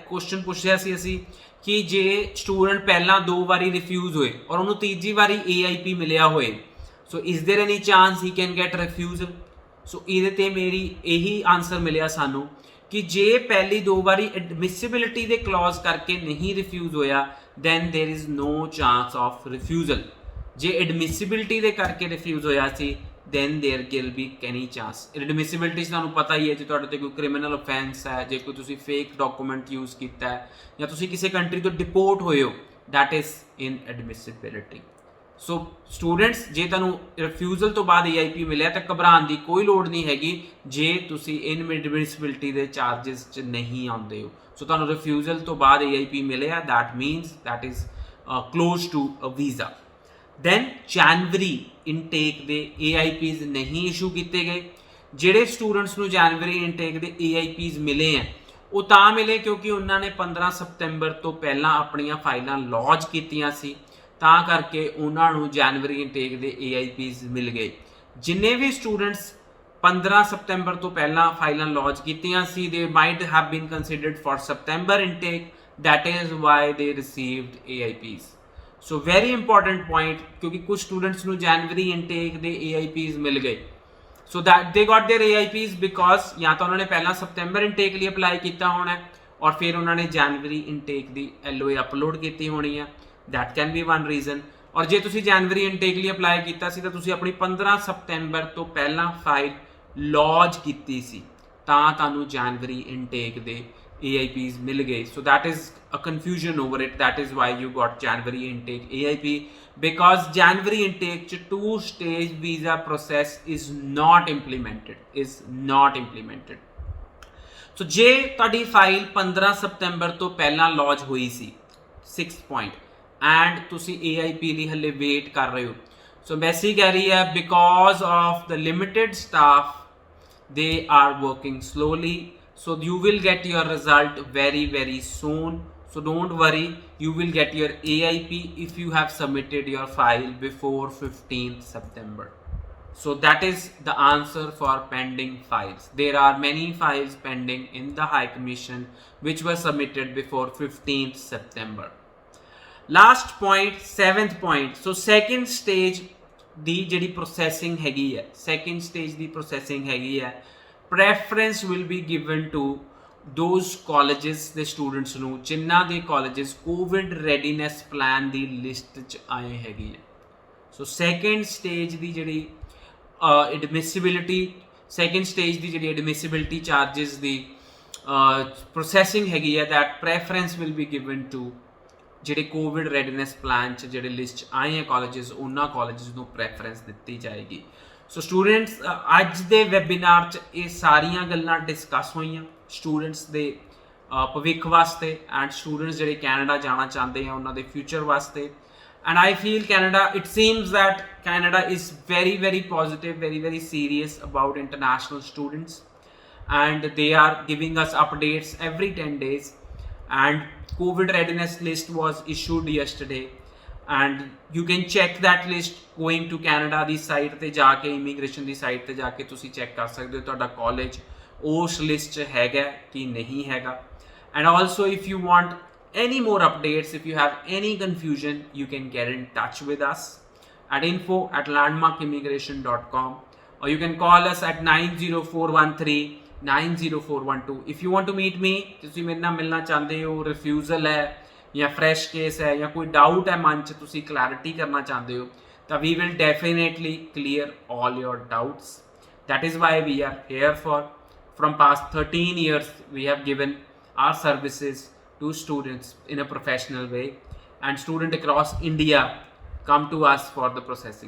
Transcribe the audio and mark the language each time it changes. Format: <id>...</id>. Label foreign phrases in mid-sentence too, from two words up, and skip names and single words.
<pa>ਕੁਐਸਚਨ ਪੁੱਛਿਆ ਸੀ ਅਸੀਂ ਕਿ ਜੇ ਸਟੂਡੈਂਟ ਪਹਿਲਾਂ 2 ਵਾਰੀ ਰਿਫਿਊਜ਼ ਹੋਏ ਔਰ ਉਹਨੂੰ ਤੀਜੀ ਵਾਰੀ AIP ਮਿਲਿਆ ਹੋਏ</pa> <en>so is there any chance he can get refusal?</en> <pa>ਸੋ ਇਹਦੇ ਤੇ ਮੇਰੀ ਇਹੀ ਆਨਸਰ ਮਿਲਿਆ ਸਾਨੂੰ ਕਿ ਜੇ ਪਹਿਲੀ 2 ਵਾਰੀ ਐਡਮਿਸਿਬਿਲਿਟੀ ਦੇ ਕਲੌਜ਼ ਕਰਕੇ ਨਹੀਂ ਰਿਫਿਊਜ਼ ਹੋਇਆ</pa> <en>then there is no chance of refusal.</en> <pa>ਜੇ ਐਡਮਿਸਿਬਿਲਿਟੀ ਦੇ ਕਰਕੇ ਰਿਫਿਊਜ਼ ਹੋਇਆ ਸੀ</pa> <en>then there will be any chance।</en> <pa>एडमिसिबिलिटी ਤੁਹਾਨੂੰ ਪਤਾ ਹੀ ਹੈ ਜੇ ਤੁਹਾਡੇ ਤੇ ਕੋਈ</pa> <en>criminal offence</en> <pa>ਹੈ, ਜੇ ਕੋਈ ਤੁਸੀਂ</pa> <en>fake document use</en> <pa>ਕੀਤਾ ਹੈ ਜਾਂ ਤੁਸੀਂ ਕਿਸੇ ਕੰਟਰੀ ਤੋਂ ਡਿਪੋਰਟ ਹੋਏ ਹੋ</pa> <en>that is in admissibility।</en> <pa>ਸੋ ਸਟੂਡੈਂਟਸ ਜੇ ਤੁਹਾਨੂੰ ਰਿਫਿਊਜ਼ਲ ਤੋਂ ਬਾਅਦ AIP ਮਿਲਿਆ ਤਾਂ ਘਬਰਾਉਣ ਦੀ ਕੋਈ ਲੋੜ ਨਹੀਂ ਹੈਗੀ ਜੇ ਤੁਸੀਂ ਇਨਐਡਮਿਸਿਬਿਲਿਟੀ ਦੇ ਚਾਰजेस 'ਚ ਨਹੀਂ ਆਉਂਦੇ ਹੋ। ਸੋ ਤੁਹਾਨੂੰ ਰਿਫਿਊਜ਼ਲ ਤੋਂ ਬਾਅਦ AIP ਮਿਲਿਆ</pa> <en>that means that is close to a visa।</en> <pa>ਦੈਨ ਜਨਵਰੀ ਇਨਟੇਕ ਦੇ AIPs ਨਹੀਂ ਇਸ਼ੂ ਕੀਤੇ ਗਏ। ਜਿਹੜੇ ਸਟੂਡੈਂਟਸ ਨੂੰ ਜਨਵਰੀ ਇਨਟੇਕ ਦੇ AIPs ਮਿਲੇ ਹੈ ਉਹ ਤਾਂ ਮਿਲੇ ਕਿਉਂਕਿ ਉਹਨਾਂ ਨੇ 15 ਸਤੰਬਰ ਤੋਂ ਪਹਿਲਾਂ ਆਪਣੀਆਂ ਫਾਈਲਾਂ ਲੌਂਚ ਕੀਤੀਆਂ ਸੀ ਤਾਂ ਕਰਕੇ ਉਹਨਾਂ ਨੂੰ ਜਨਵਰੀ ਇਨਟੇਕ ਦੇ AIPs ਮਿਲ ਗਏ। ਜਿੰਨੇ ਵੀ ਸਟੂਡੈਂਟਸ 15 ਸਤੰਬਰ ਤੋਂ ਪਹਿਲਾਂ ਫਾਈਲਾਂ ਲੌਂਚ ਕੀਤੀਆਂ ਸੀ</pa> <en>they might have been considered for September intake that is why they received AIPs। so very important point</en> <pa>ਕਿਉਂਕਿ ਕੁਝ ਸਟੂਡੈਂਟਸ ਨੂੰ ਜਨਵਰੀ ਇਨਟੇਕ ਦੇ AIPs ਮਿਲ ਗਏ</pa> <en>so that they got their AIPs because</en> <pa>ਜਾਂ ਤਾਂ ਉਹਨਾਂ ਨੇ ਪਹਿਲਾਂ ਸਤੰਬਰ ਇਨਟੇਕ ਲਈ ਅਪਲਾਈ ਕੀਤਾ ਹੋਣਾ ਔਰ ਫਿਰ ਉਹਨਾਂ ਨੇ ਜਨਵਰੀ ਇਨਟੇਕ ਦੀ LOA ਅਪਲੋਡ ਕੀਤੀ ਹੋਣੀ ਹੈ।</pa> <en>that can be one reason.</en> <pa>ਔਰ ਜੇ ਤੁਸੀਂ ਜਨਵਰੀ ਇਨਟੇਕ ਲਈ ਅਪਲਾਈ ਕੀਤਾ ਸੀ ਤਾਂ ਤੁਸੀਂ ਆਪਣੀ 15 ਸਤੰਬਰ ਤੋਂ ਪਹਿਲਾਂ ਫਾਈਲ ਲੌਂਚ ਕੀਤੀ ਸੀ ਤਾਂ ਤੁਹਾਨੂੰ ਜਨਵਰੀ ਇਨਟੇਕ ਦੇ AIPs ਮਿਲ ਗਏ.</pa> <en>So that is a confusion over it. That is why you got January intake AIP, because January intake ch 2-stage visa process is not implemented.</en> <pa>So ਜੇ ਤੁਹਾਡੀ ਫਾਈਲ 15 ਸਤੰਬਰ ਤੋਂ ਪਹਿਲਾਂ ਲੌਂਚ ਹੋਈ ਸੀ</pa> <en>6th point and</en> <pa>ਤੁਸੀਂ AIP ਲਈ ਹਲੇ ਵੇਟ ਕਰ ਰਹੇ ਹੋ, ਸੋ ਮੈਸੀ ਕਹਿ ਰਹੀ ਹੈ</pa> <en>because of the limited staff they are working slowly, so you will get your result very soon. So don't worry, you will get your AIP if you have submitted your file before 15th September. So that is the answer for pending files. There are many files pending in the High Commission which were submitted before 15th September. Last point, 7th point. So second stage</en> <pa>ਦੀ ਜਿਹੜੀ</pa> <en>processing</en> <pa>ਹੈਗੀ ਹੈ,</pa> <en>second stage ਦੀ processing</en> <pa>ਹੈਗੀ ਹੈ,</pa> <en>preference will be given to those colleges ਦੇ students</en> <pa>ਨੂੰ ਜਿਨ੍ਹਾਂ ਦੇ</pa> <en>colleges COVID readiness plan ਦੀ list</en> <pa>'ਚ ਆਏ ਹੈਗੇ ਹੈ.</pa> <en>So second stage</en> <pa>ਦੀ ਜਿਹੜੀ</pa> <en>admissibility charges ਦੀ processing</en> <pa>ਹੈਗੀ ਹੈ,</pa> <en>that preference will be given to</en> <pa>ਜਿਹੜੇ</pa> <en>COVID readiness plan</en> <pa>'ਚ ਜਿਹੜੇ ਲਿਸਟ 'ਚ ਆਏ ਹੈ ਕਾਲਜਿਸ, ਉਹਨਾਂ ਕਾਲਜਿਸ ਨੂੰ ਪ੍ਰੈਫਰੈਂਸ ਦਿੱਤੀ ਜਾਏਗੀ. ਸੋ ਸਟੂਡੈਂਟਸ, ਅੱਜ ਦੇ ਵੈਬੀਨਾਰ 'ਚ ਇਹ ਸਾਰੀਆਂ ਗੱਲਾਂ ਡਿਸਕਸ ਹੋਈਆਂ ਸਟੂਡੈਂਟਸ ਦੇ ਭਵਿੱਖ ਵਾਸਤੇ ਐਂਡ ਸਟੂਡੈਂਟਸ ਜਿਹੜੇ ਕੈਨੇਡਾ ਜਾਣਾ ਚਾਹੁੰਦੇ ਆ ਉਹਨਾਂ ਦੇ ਫਿਊਚਰ ਵਾਸਤੇ.</pa> <en>And I feel Canada, it seems that Canada is very positive, very serious about international students, and they are giving us updates every 10 days. And COVID readiness list was issued yesterday, and you can check that list going to</en> <pa>Canada ਦੀ ਸਾਈਟ ਤੇ ਜਾ ਕੇ, ਇਮੀਗ੍ਰੇਸ਼ਨ ਦੀ ਸਾਈਟ ਤੇ ਜਾ ਕੇ ਤੁਸੀਂ ਚੈੱਕ ਕਰ ਸਕਦੇ ਹੋ ਤੁਹਾਡਾ ਕਾਲਜ ਉਸ ਲਿਸਟ 'ਚ ਹੈਗਾ ਕਿ ਨਹੀਂ ਹੈਗਾ.</pa> <en>And also if you want any more updates, if you have any confusion, you can get in touch with us at info@landmarkimmigration.com, or you can call us at 90413-90412. if you want to meet me,</en> <pa>ਤੁਸੀਂ ਮੇਰੇ ਨਾਲ ਮਿਲਣਾ ਚਾਹੁੰਦੇ ਹੋ, ਰਿਫਿਊਜ਼ਲ ਹੈ ਜਾਂ</pa> <en>fresh case</en> <pa>ਹੈ ਜਾਂ ਕੋਈ ਡਾਊਟ ਹੈ ਮਨ 'ਚ, ਤੁਸੀਂ ਕਲੈਰਿਟੀ ਕਰਨਾ ਚਾਹੁੰਦੇ ਹੋ, ਤਾਂ</pa> <en>we will definitely clear all your doubts. That is why we are here for. From past 13 years we have given our services to students in a professional way, and students across India come to us for the processing.</en>